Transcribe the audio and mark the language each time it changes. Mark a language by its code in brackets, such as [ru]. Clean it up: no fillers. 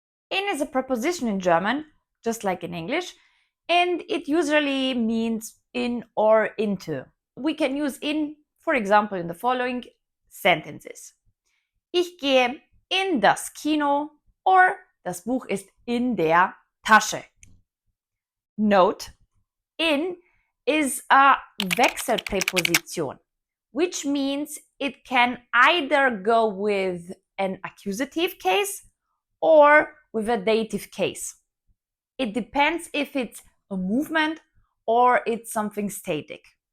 [en] In is a preposition in German, just like in English, and it usually means in or into. We can use in, for example, in the following sentences. [de] Ich gehe in das Kino [en] or [de] das Buch ist in der Tasche. [en] Note, in is a Wechselpräposition, which means it can either go with an accusative case or with a dative case. It depends if it's a movement or it's something static.